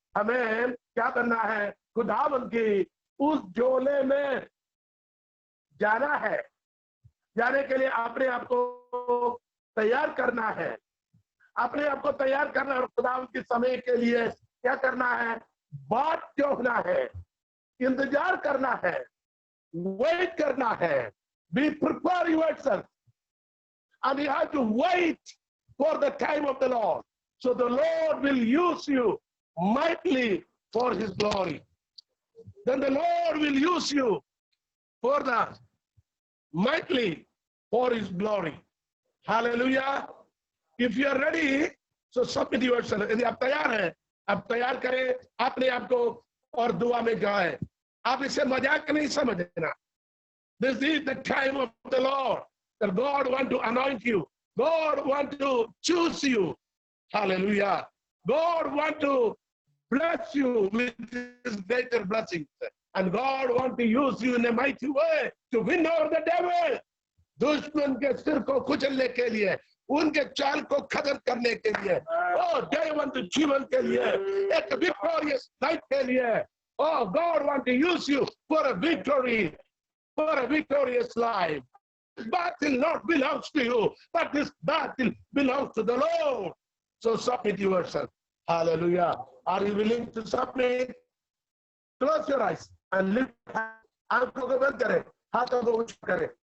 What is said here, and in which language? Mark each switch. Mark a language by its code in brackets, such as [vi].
[hi] हमें क्या करना है? खुदावंद की उस झोले में जाना है। जाने के लिए अपने आप को तैयार करना है, अपने आप को तैयार करना है। और खुदावंद के समय के लिए क्या करना है? बात जोहना है, इंतजार करना है, वेट करना है। [en] Be prepare yourself and you have to wait for the time of the Lord. So the Lord will use you mightily for his glory. Then the Lord will use you for the mightily for his glory. Hallelujah. If you are ready, so submit yourself. [hi] यदि आप तैयार हैं, आप तैयार करें अपने आप को और दुआ में जाए। आप इसे मजाक नहीं समझना। [en] This is the time of the Lord. That God want to anoint you. God want to choose you. Hallelujah. God want to bless you with his greater blessings. And God want to use you in a mighty way to win over the devil. [hi] दुश्मन के सिर को कुचलने के लिए, उनके चाल को खत्म करने के लिए, जयवंत जीवन के लिए, एक विक्टोरियस लाइफ के लिए। [en] Oh, God want to use you for a victory, for a victorious life. This battle not belongs to you, but this battle belongs to the Lord. So submit yourself. Hallelujah. Are you willing to submit? Close your eyes and lift [hi] आंखों को बंद करें, हाथों को ऊंचा करें।